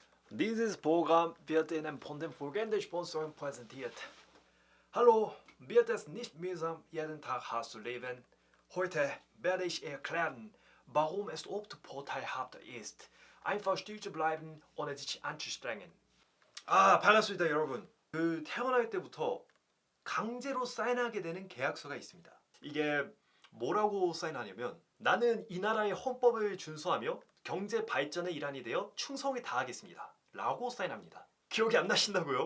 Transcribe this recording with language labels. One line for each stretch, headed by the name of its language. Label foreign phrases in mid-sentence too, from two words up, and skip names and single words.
German: Dieses Programm wird Ihnen von den folgenden Sponsoren präsentiert. Hallo, wird es nicht mühsam, jeden Tag hart zu leben? Heute werde ich erklären, warum es oft vorteilhaft ist, einfach still zu bleiben, ohne sich anzustrengen.
Korean: 반갑습니다, 여러분. 태어날 때부터 강제로 사인하게 되는 계약서가 있습니다. 이게 뭐라고 사인하냐면 나는 이 나라의 헌법을 준수하며 경제 발전의 일환이 되어 충성을 다하겠습니다. 라고 사인합니다. 기억이 안 나신다고요?